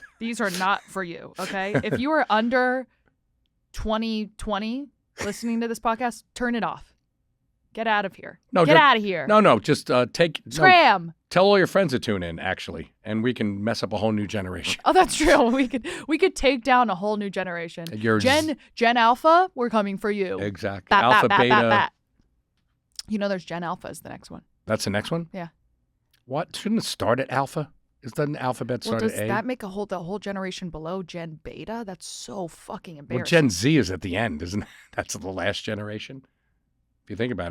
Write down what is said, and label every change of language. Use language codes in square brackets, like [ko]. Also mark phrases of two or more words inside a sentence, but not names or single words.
[en] These are not for you, okay? If you are under 2020 listening to this podcast, turn it off. Get out of here. Get out of here. No, just Scram. Tell all your friends to tune in, actually, and we can mess up a whole new generation. Oh, that's true. We could take down a whole new generation. Gen Alpha, we're coming for you. Exactly. Bat, Alpha, bat, Beta. bat, bat, bat. You know, there's Gen Alpha is the next one. That's the next one? Yeah. What? Shouldn't it start at Alpha? Doesn't the alphabet start does at A? that make the whole generation below Gen Beta? That's so fucking embarrassing. Well, Gen Z is at the end, isn't it? That's the last generation. If you think about it,